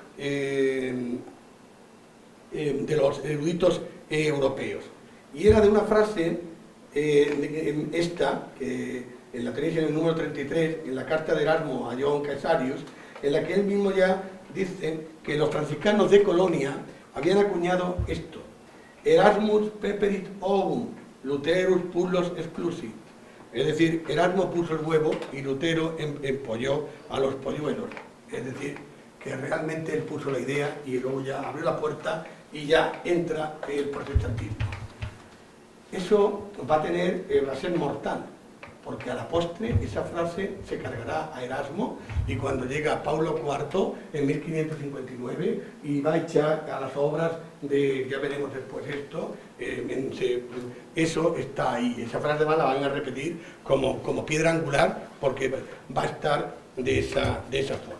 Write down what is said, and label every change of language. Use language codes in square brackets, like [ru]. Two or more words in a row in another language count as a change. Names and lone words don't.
[es] los eruditos europeos, y era de una frase esta, que la tenéis en el número 33, en la carta de Erasmo a John Caesarius, en la que él mismo ya dice que los franciscanos de Colonia habían acuñado esto: [la] Erasmus peperit ovum, Lutherus pullos exclusit. [es] Es decir, Erasmo puso el huevo y Lutero empolló a los polluelos. Es decir, que realmente él puso la idea y luego ya abrió la puerta y ya entra el protestantismo. Eso va a ser mortal, porque a la postre esa frase se cargará a Erasmo, y cuando llega Paulo IV en 1559 y va a echar a las obras de, ya veremos después esto, eso está ahí, esa frase la van a repetir como piedra angular, porque va a estar de esa forma.